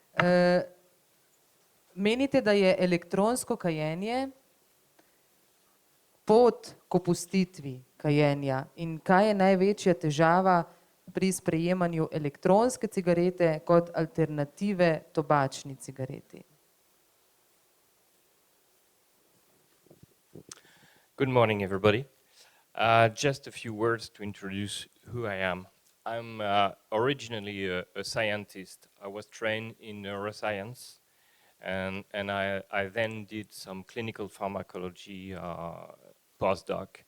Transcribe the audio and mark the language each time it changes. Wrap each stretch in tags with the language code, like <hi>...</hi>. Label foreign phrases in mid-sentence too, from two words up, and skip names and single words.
<sl>Menite, da je elektronsko kajenje pot k opustitvi kajenja in kaj je največja težava pri sprejemanju elektronske cigarete kot alternative tobačni cigareti?</sl> <en>Good morning, everybody. Just a few words to introduce who I am. I'm originally a scientist. I was trained in neuroscience, and I then did some clinical pharmacology postdoc.</en>